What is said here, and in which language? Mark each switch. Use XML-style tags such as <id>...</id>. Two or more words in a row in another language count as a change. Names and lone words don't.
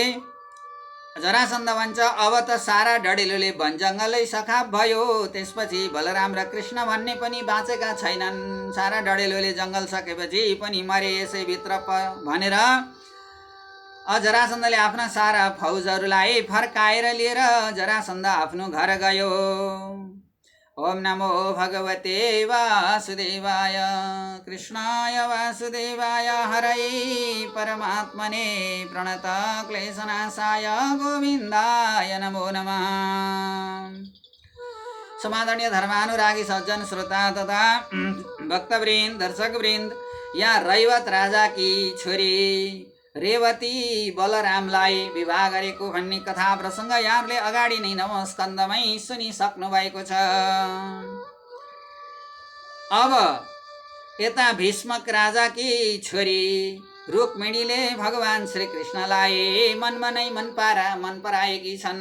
<ne>जरासन्ध भन्छ अब त सारा डढेलोले वन जङ्गलै सखाप भयो। त्यसपछि बलराम र कृष्ण भन्ने पनि बाँचेका छैनन्। सारा डढेलोले जङ्गल सकेपछि पनि मरे यसैभित्र भनेर जरासन्धले आफ्ना सारा फौजहरूलाई फर्काएर लिएर जरासन्ध आफ्नो घर गयो।</ne> <sa>ओम नमो भगवते वासुदेवाय कृष्णाय वासुदेवाय हरये परमात्मने प्रणत क्लेशनाशाय गोविन्दाय नमो नमः।</sa> <ne>समादरणीय धर्मानुरागी सज्जन श्रोता तथा भक्तवृन्द दर्शकवृन्द, यहाँ रैवत राजा की छोरी रेवती बलरामलाई विवाह गरेको भन्ने कथा प्रसङ्ग यहाँहरूले अगाडि नै नवस्कन्धमै सुनिसक्नु भएको छ। अब यता भीष्मक राजाकी छोरी रुक्मिणीले भगवान श्रीकृष्णलाई मनमा नै मन पराएकी छन्।</ne>